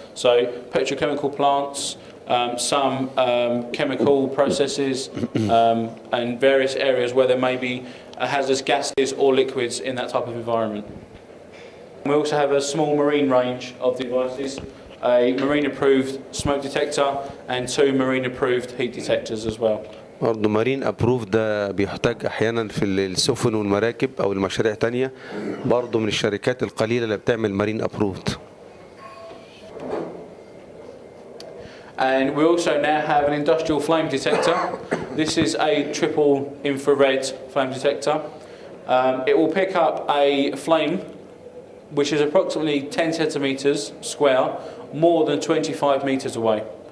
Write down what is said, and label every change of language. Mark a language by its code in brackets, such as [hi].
[en] So petrochemical plants, some chemical processes, and various areas where there may be hazardous gases or liquids in that type of environment. We also have a small marine range of devices a marine-approved smoke detector, and 2 marine-approved heat detectors as well. [ar] برضه مارين ابروف ده بيحتاج احيانا في السفن والمراكب او المشاريع تانية، برضه من الشركات القليله اللي بتعمل مارين ابروفد. [en] And we also now have an industrial flame detector. This is a triple infrared flame detector. It will pick up a flame which is approximately 10 centimeters square, more than 25 meters away.